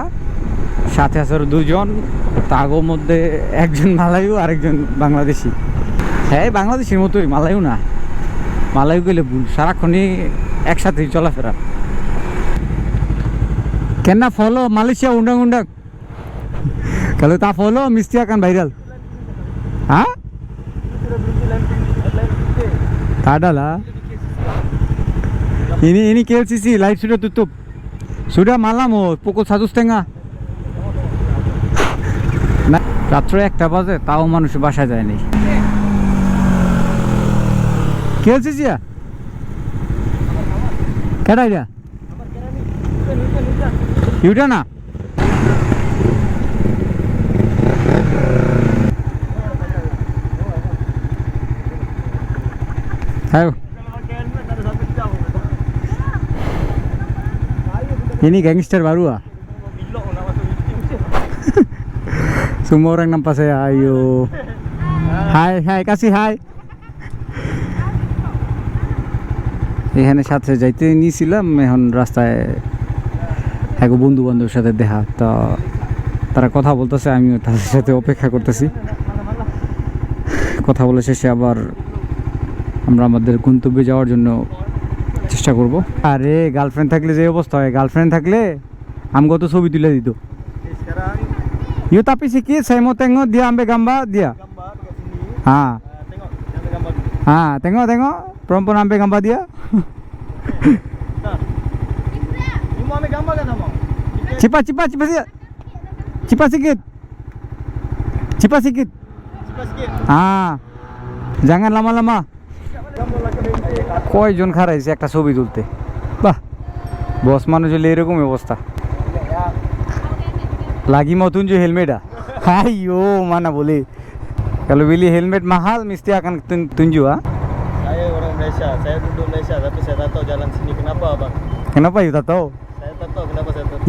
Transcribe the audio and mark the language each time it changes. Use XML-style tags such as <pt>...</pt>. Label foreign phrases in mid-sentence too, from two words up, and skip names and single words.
<bn>সাথে আছে দুজন, তাগোর মধ্যে একজন মালায়ু আর একজন বাংলাদেশি। হ্যাঁ বাংলাদেশের মতোই, মালায়ু না, মালায়ু গেলে ভুল, সারাক্ষণই একসাথেই চলাফেরা। কেন ফলো</bn> <ms>মালয়েশিয়া undang undang kalau tak follow mesti akan viral. Hah? Tak ada lah. Ini KLCC light sudah tutup. Sudah malam pukul 1:30.</ms> <bn>না রাত্র 1টা বাজে তাও মানুষ বাসায় যায়নি। KLCC কেডা এটা? ইউটা না</bn> <ms>ayo ini gangster baru ah. Semua orang nampak saya, ayo hai kasih hai।</ms> <bn>এখানে সাথে যাইতে নিয়েছিলাম, এখন রাস্তায় এক বন্ধু বান্ধবের সাথে দেখা, তা তারা কথা বলতেছে, আমিও তাদের সাথে অপেক্ষা করতেছি। কথা বলে শেষে আবার আমরা আমাদের গন্তব্যে যাওয়ার জন্য চেষ্টা করব। আরে গার্লফ্রেন্ড থাকলে যে অবস্থা হয়, গার্লফ্রেন্ড থাকলে আমগো তো ছবি তুলে দিত।</bn> <ms>Yuk tapi sikit saya mau tengok dia ambil gambar dia. Tengok perempuan ambil gambar dia. Mau ambil gambar kan sama? Cepat sikit. Cepat sikit. Jangan lama-lama.</ms> <bn>কয়জন খারাইছে একটা ছবি তুলতে, বাহ বস মানুষ হলে এরকমই অবস্থা।</bn> <ms>lagi mau tunjuk helmet ah. Ayo mana boleh, kalau beli helmet mahal mesti akan tunjuk ah. Saya orang Malaysia, saya duduk Malaysia tapi saya tak tahu jalan sini. Kenapa abang? Kenapa you tak tahu? Saya tak tahu kenapa saya tak tahu.</ms>